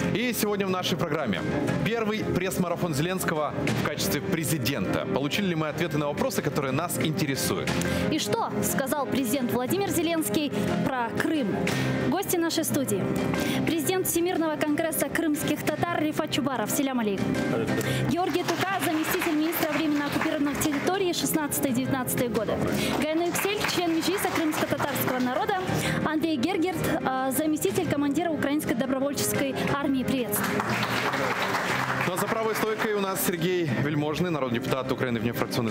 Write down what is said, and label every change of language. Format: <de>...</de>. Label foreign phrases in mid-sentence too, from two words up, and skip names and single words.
<ru>И сегодня в нашей программе первый пресс-марафон Зеленского в качестве президента. Получили ли мы ответы на вопросы, которые нас интересуют? И что сказал президент Владимир Зеленский про Крым? Гости нашей студии. Президент Всемирного конгресса крымских татар Рифат Чубаров.</ru> <crh>Селям алейкум.</crh> <ru>Георгий Тука, заместитель министра временно оккупированных территорий 16-19 годы. Гайна Юксель, член Меджлиса крымско-татарского народа. Андрей Гергерт, заместитель командира украинской добровольческой армии. Приветствую. Ну а за правой стойкой у нас Сергей Вельможный, народный депутат Украины внефракционный.</ru>